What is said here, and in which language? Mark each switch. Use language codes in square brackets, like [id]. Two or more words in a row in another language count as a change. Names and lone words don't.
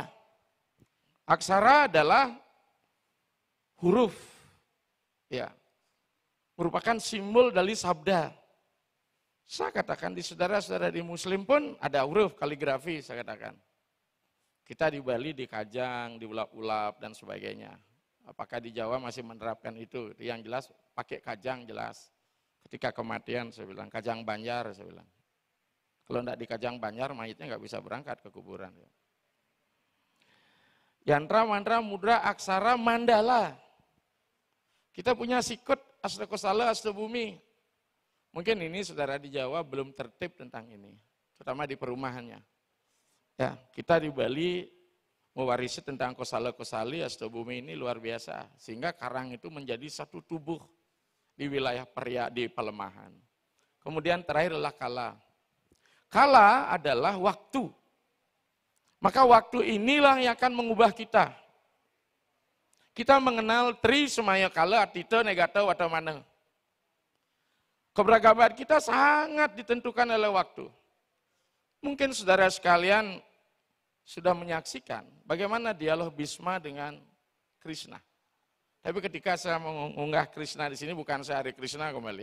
[id] Aksara adalah huruf, ya, merupakan simbol dari sabda. Saya katakan di saudara-saudara di Muslim pun ada huruf kaligrafi, saya katakan. Kita di Bali dikajang, diulap-ulap dan sebagainya. Apakah di Jawa masih menerapkan itu? Yang jelas pakai kajang jelas. Ketika kematian saya bilang kajang Banjar, saya bilang. Kalau tidak di kajang Banjar mayitnya nggak bisa berangkat ke kuburan. Yantra, mantra, mudra, aksara, mandala. Kita punya sikut, astakosala, astabumi. Mungkin ini saudara di Jawa belum tertib tentang ini, terutama di perumahannya. Ya, kita di Bali mewarisi tentang kosala-kosali, astabumi ini luar biasa. Sehingga karang itu menjadi satu tubuh di wilayah Periak di Pelemahan. Kemudian terakhir adalah kala. Kala adalah waktu. Maka waktu inilah yang akan mengubah kita. Kita mengenal [sa] tri semaya kala atita negata watamana. [id] Keberagaman kita sangat ditentukan oleh waktu. Mungkin saudara sekalian sudah menyaksikan bagaimana dialog Bhisma dengan Krishna. Tapi ketika saya mengunggah Krishna di sini bukan saya Hari Krishna kembali.